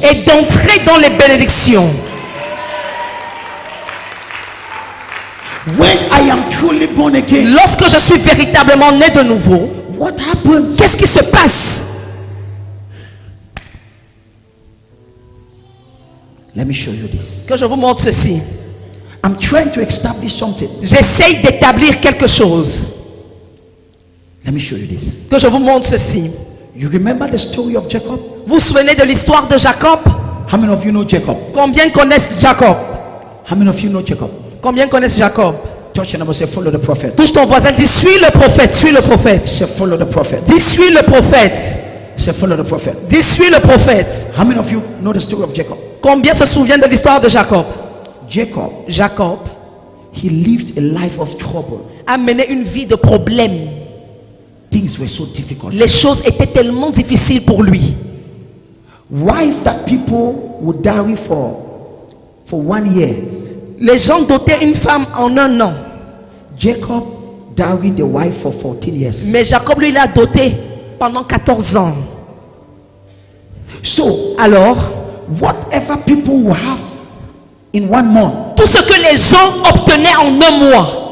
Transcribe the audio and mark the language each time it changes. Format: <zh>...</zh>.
<fr>et d'entrer dans les bénédictions.</fr> <en>When I am truly born again,</en> <fr>Lorsque je suis véritablement né de nouveau,</fr> <en>what happens?</en> <fr>qu'est-ce qui se passe?</fr> <en>Let me show you this.</en> <fr>Que je vous montre ceci.</fr> <en>I'm trying to establish something.</en> <fr>J'essaye d'établir quelque chose.</fr> <en>Let me show you this.</en> <fr>Que je vous montre ceci.</fr> <en>You remember the story of Jacob?</en> <fr>Vous vous souvenez de l'histoire de Jacob?</fr> <en>How many of you know Jacob?</en> <fr>Combien connaissent Jacob?</fr> <en>How many of you know Jacob?</en> <fr>Combien connaissent Jacob?</fr> <en>Touch your neighbor, say follow the prophet.</en> <fr>Touche ton voisin, dis suis le prophète, suis le prophète.</fr> <en>Say follow the prophet.</en> <fr>Dis suis le prophète.</fr> <en>Say follow the prophet.</en> <fr>Dis suis le prophète.</fr> <en>How many of you know the story of Jacob?</en> <fr>Combien se souviennent de l'histoire de Jacob?</fr> <en>Jacob,</en> <fr>Jacob</fr> <en>he lived a life of trouble.</en> <fr>a mené une vie de problèmes.</fr> <en>Things were so difficult.</en> <fr>Les choses étaient tellement difficiles pour lui.</fr> <en>Wife that people would dowry for 1 year.</en> <fr>Les gens dotaient une femme en 1 an.</fr> <en>Jacob dowried the wife for 14 years.</en> <fr>Mais Jacob, lui, l'a doté pendant 14 ans.</fr> <en>So,</en> <fr>Alors,</fr> <en>whatever people will have in 1 month,</en> <fr>tout ce que les gens obtenaient en 1 mois,</fr>